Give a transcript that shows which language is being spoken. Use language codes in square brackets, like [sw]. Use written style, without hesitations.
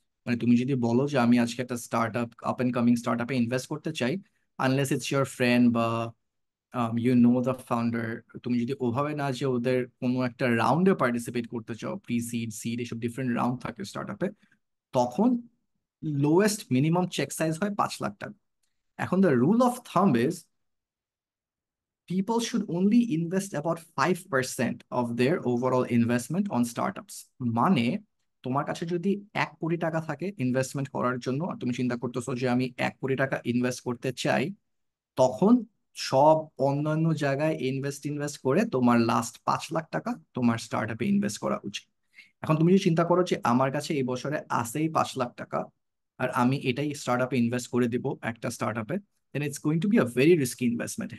[bn] মানে তুমি যদি বলো যে আমি আজকে একটা startup, up and coming স্টার্টআপে invest করতে চাই, [en] unless it's your friend [bn] বা ইউ নো দ্য ফাউন্ডার, তুমি যদি ওভাবে না যে ওদের কোনো একটা রাউন্ডে পার্টিসিপেট করতে চাও, প্রি সিড, সিড, এসব ডিফারেন্ট রাউন্ড থাকে স্টার্টআপে, তখন লোয়েস্ট মিনিমাম চেক সাইজ হয় 5 লাখ টাকা। [en] এখন the rule of thumb is people should only invest about 5% of their overall investment on startups. [bn] মানে, তোমার কাছে যদি 1 কোটি টাকা থাকে ইনভেস্টমেন্ট করার জন্য, আর তুমি চিন্তা করতেছো যে আমি 1 কোটি টাকা ইনভেস্ট করতে চাই, তখন সব অন্যান্য জায়গায় ইনভেস্ট করে তোমার লাস্ট 5 লাখ টাকা তোমার স্টার্টআপে ইনভেস্ট করা উচিত। এখন তুমি যদি চিন্তা করো যে আমার কাছে এই বছরে আসেই 5 লাখ টাকা, আর আমি এটাই স্টার্টআপে ইনভেস্ট করে দিব একটা স্টার্টআপে, [en] then it's going to be a very risky investment.